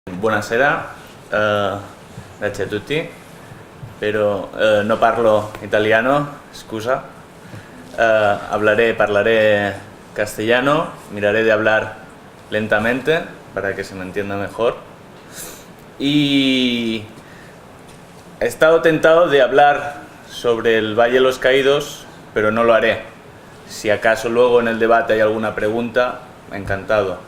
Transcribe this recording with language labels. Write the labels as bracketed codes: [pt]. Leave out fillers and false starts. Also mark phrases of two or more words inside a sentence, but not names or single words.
[it] Buonasera, grazie a tutti, pero no parlo italiano, scusa. [es] Parlaré castellano, miraré de hablar lentamente para que se me entienda mejor. Y he estado tentado de hablar sobre el Valle de los Caídos, pero no lo haré. Si acaso luego en el debate hay alguna pregunta, encantado.